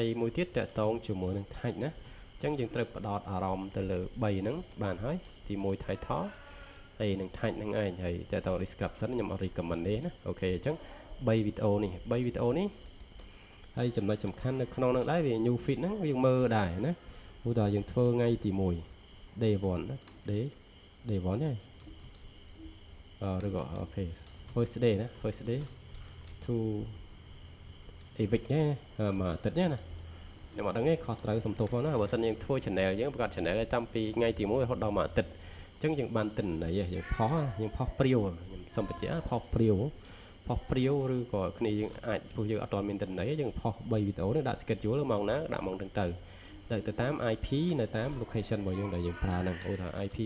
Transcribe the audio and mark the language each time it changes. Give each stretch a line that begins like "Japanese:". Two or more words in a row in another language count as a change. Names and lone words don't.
Khmer: មួយទៀតតកតងជាមួយនឹង tag ណាអញ្ចឹងយើងត្រូវផ្ដោតអារម្មណ៍ទៅលើ3ហ្នឹងបានហើយទី1 title ហើយនឹង tag ហ្នឹងឯងហើយតើត description ខ្ញុំអត់ recommend ទេណាអូខេអញ្ចឹង3វីដេអូនេះហើយចំណុចសំខាន់នៅក្នុងហ្នឹងដែរវា
English: new feed
Khmer: ហ្នឹងយើងមើលដែរណាឧទាហរណ៍យើងធ្វើថ្ងៃទី1
English: day 1
Khmer: ណា
English: day 1
Khmer: ហ្នឹងឬក៏អូខេ
English: first day
Khmer: ណា
English: first day to a week
Khmer: ណាមួយអាទិត្យណាខ្ញុំអត់ដឹងទេខុសត្រូវសំទោសផងណាបើសិនយើងធ្វើ channel យើងបង្កើត channel ចាំពីថ្ងៃទី1រហូតដល់មួយអាទិត្យអញ្ចឹងយើងបានទិន្នន័យយើងផុសព្រាវខ្ញុំសុំបញ្ជាក់ផុសព្រាវឬក៏ គ្នាយើងអាចព្រោះយើងអត់ទាន់មានទិន្នន័យយើងផុស3វីដេអូនេះដាក់ schedule ម៉ោងណាដាក់ម៉ោងហ្នឹងទៅតាម IP នៅតាម location របស់យើងដែលយើងប្រើហ្នឹងឧទាហរណ៍ IP